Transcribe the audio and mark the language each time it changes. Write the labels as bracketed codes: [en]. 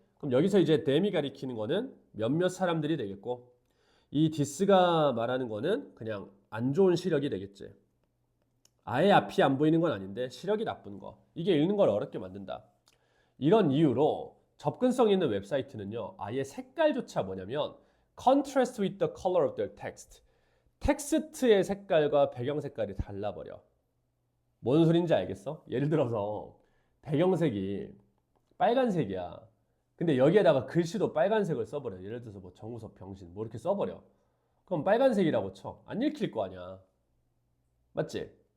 [ko] 그럼 여기서 이제 them이 가리키는 거는 몇몇 사람들이 되겠고 이 this가 말하는 거는 그냥 안 좋은 시력이 되겠지. 아예 앞이 안 보이는 건 아닌데 시력이 나쁜 거. 이게 읽는 걸 어렵게 만든다. 이런 이유로 접근성 있는 웹사이트는요. 아예 색깔조차 뭐냐면 [en] contrast with the color of their text. [ko] 텍스트의 색깔과 배경 색깔이 달라버려. 뭔 소린지 알겠어? 예를 들어서 배경색이 빨간색이야. 근데 여기에다가 글씨도 빨간색을 써버려. 예를 들어서 뭐 정우섭 병신 뭐 이렇게 써버려. 그럼 빨간색이라고 쳐. 안 읽힐 거 아니야. 맞지?